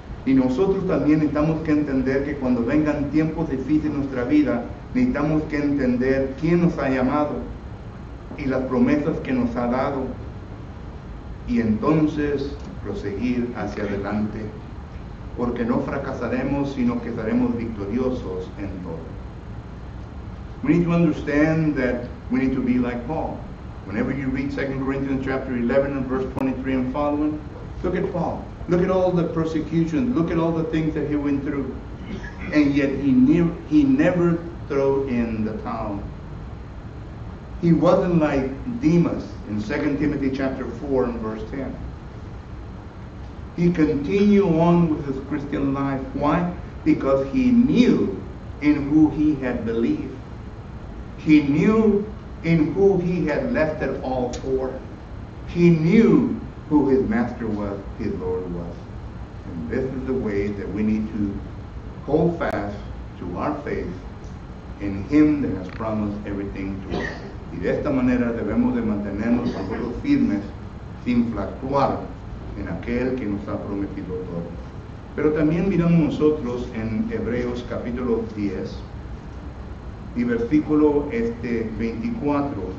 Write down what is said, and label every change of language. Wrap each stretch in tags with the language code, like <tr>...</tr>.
<es>Y nosotros también necesitamos que entender que cuando vengan tiempos difíciles en nuestra vida, necesitamos que entender quién nos ha llamado y las promesas que nos ha dado, y entonces proseguir hacia adelante, porque no fracasaremos, sino que estaremos victoriosos en todo.</es> <en>We need to understand that we need to be like Paul. Whenever you read 2 Corinthians chapter 11 and verse 23 and following, look at Paul. Look at all the persecutions. Look at all the things that he went through. And yet he never threw in the towel. He wasn't like Demas in 2 Timothy chapter 4 and verse 10. He continued on with his Christian life. Why? Because he knew in who he had believed. He knew in who he had left it all for. He knew who his master was, his Lord was. And this is the way that we need to hold fast to our faith in Him that has promised everything to us.</en> <es>Y de esta manera debemos de mantenernos nosotros firmes sin fluctuar en aquel que nos ha prometido todo. Pero también miramos nosotros en Hebreos capítulo 10 y versículo 24.</es>